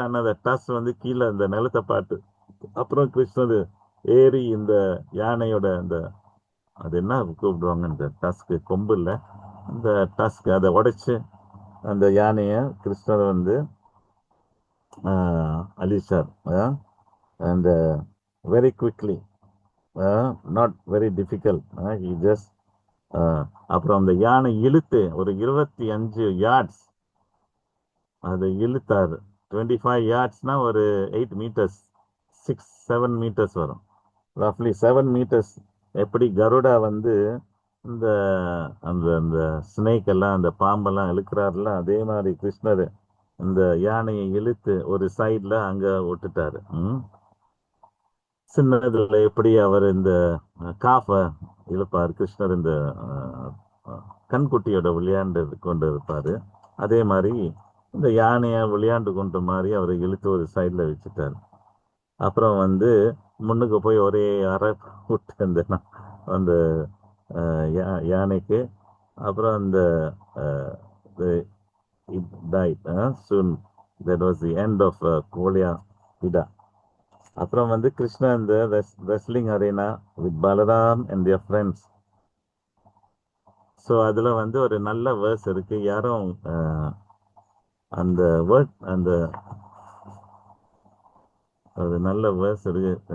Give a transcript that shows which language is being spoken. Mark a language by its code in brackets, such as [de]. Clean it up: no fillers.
[ta] ஆனா அந்த டஸ் வந்து கீழே அந்த நிலத்தை பார்த்து அப்புறம் கிருஷ்ணர் ஏறி இந்த யானையோட அந்த அது என்ன கூப்பிடுவாங்க, இந்த டஸ்க்கு கொம்பு இல்லை, இந்த டஸ்க் அதை உடைச்சு அந்த யானைய கிருஷ்ணர் வந்து அழிச்சார். [en] And very quickly, not very difficult. He just [ta] அப்புறம் அந்த யானை இழுத்து ஒரு 25 yards அதை இழுத்தாரு. 25 yardsனா ஒரு 8 meters 6-7 meters வரும். ரஃப்லி 7 meters. எப்படி கருடா வந்து இந்த அந்த அந்த ஸ்னேக் எல்லாம் அந்த பாம்பெல்லாம் இழுக்கிறாருல, அதே மாதிரி கிருஷ்ணர் இந்த யானையை இழுத்து ஒரு சைட்ல அங்க விட்டுட்டாரு. சின்னதுல எப்படி அவர் இந்த காஃப இழுப்பார் கிருஷ்ணர், இந்த கண்குட்டியோட விளையாண்டு கொண்டு இருப்பாரு, அதே மாதிரி இந்த யானைய விளையாண்டு கொண்ட மாதிரி அவரை இழுத்து ஒரு சைட்ல வச்சுட்டாரு. அப்புறம் வந்து முன்னுக்கு போய் ஒரே அரை விட்டு அந்த யானைக்கு. அப்புறம் அந்த [en] it died soon. That was the end of Kolya Ida. [ta] அப்புறம் வந்து கிருஷ்ணா இந்த [en] Wrestling arena with Balram and their friends. [ta] So அதுல வந்து ஒரு நல்ல வேர்ஸ் இருக்கு. யாரும் அந்த வேர்ட் அந்த ஒரு நல்ல வேர்ஸ் இருக்கு.